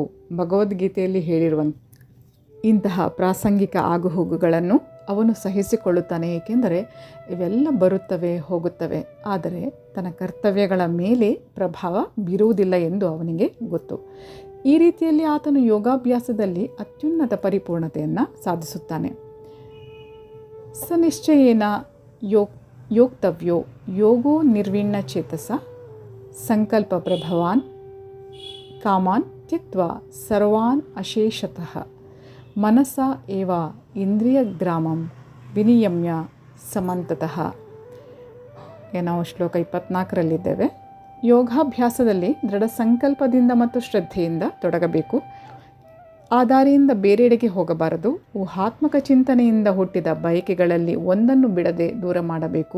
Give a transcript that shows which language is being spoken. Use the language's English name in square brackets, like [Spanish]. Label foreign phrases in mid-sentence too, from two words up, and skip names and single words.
[Kannada] ಭಗವದ್ಗೀತೆಯಲ್ಲಿ ಹೇಳಿರುವಂತೆ ಇಂತಹ ಪ್ರಾಸಂಗಿಕ ಆಗುಹೋಗುಗಳನ್ನು ಅವನು ಸಹಿಸಿಕೊಳ್ಳುತ್ತಾನೆ, ಏಕೆಂದರೆ ಇವೆಲ್ಲ ಬರುತ್ತವೆ ಹೋಗುತ್ತವೆ, ಆದರೆ ತನ್ನ ಕರ್ತವ್ಯಗಳ ಮೇಲೆ ಪ್ರಭಾವ ಬೀರುವುದಿಲ್ಲ ಎಂದು ಅವನಿಗೆ ಗೊತ್ತು. ಈ ರೀತಿಯಲ್ಲಿ ಆತನು ಯೋಗಾಭ್ಯಾಸದಲ್ಲಿ ಅತ್ಯುನ್ನತ ಪರಿಪೂರ್ಣತೆಯನ್ನು ಸಾಧಿಸುತ್ತಾನೆ. [Sanskrit] ಸನಿಶ್ಚಯೇನ ಯೋಕ್ತವ್ಯೋ ಯೋಗೋ ನಿರ್ವಿಣ್ಣ ಚೇತಸ ಸಂಕಲ್ಪ ಪ್ರಭವಾನ್ ಕಾಮಾನ್ ತ್ಯಕ್ತ್ವಾ ಸರ್ವಾನ್ ಅಶೇಷತಃ ಮನಸ ಏವ ಇಂದ್ರಿಯ ಗ್ರಾಮಂ ವಿನಿಯಮ್ಯ ಸಮಂತತಃ. [Kannada] ನಾವು ಶ್ಲೋಕ 24ರಲ್ಲಿದ್ದೇವೆ. ಯೋಗಾಭ್ಯಾಸದಲ್ಲಿ ದೃಢ ಸಂಕಲ್ಪದಿಂದ ಮತ್ತು ಶ್ರದ್ಧೆಯಿಂದ ತೊಡಗಬೇಕು. ಆ ದಾರಿಯಿಂದ ಬೇರೆಡೆಗೆ ಹೋಗಬಾರದು. ಊಹಾತ್ಮಕ ಚಿಂತನೆಯಿಂದ ಹುಟ್ಟಿದ ಬಯಕೆಗಳಲ್ಲಿ ಒಂದನ್ನು ಬಿಡದೆ ದೂರ ಮಾಡಬೇಕು.